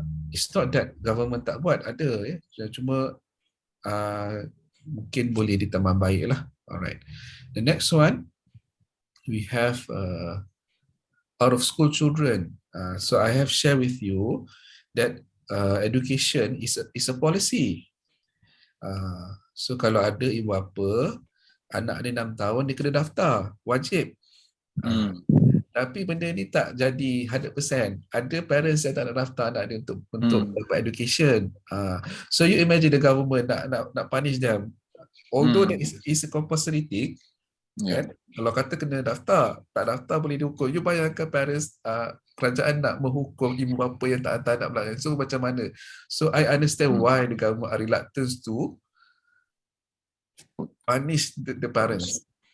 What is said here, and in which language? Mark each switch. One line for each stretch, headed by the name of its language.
English: It's not that government
Malay: tak buat, ada, cuma mungkin boleh ditambah baik lah.
English: Alright. The next one, we have out of school children. So I have shared with you that education is a policy.
Malay: So kalau ada ibu bapa, anak dia 6 tahun, dia kena daftar, wajib. Tapi benda ni tak jadi 100%. Ada parents yang tak nak daftar anak dia untuk dapat education.
English: So you imagine the government nak punish them. Although that is a compulsory thing, kan?
Malay: Kalau kata kena daftar, tak daftar boleh dihukum. You bayangkan parents, kerajaan nak menghukum ibu bapa yang tak hantar anak belakang. So macam mana?
English: So I understand why the government are reluctant to punish the parents.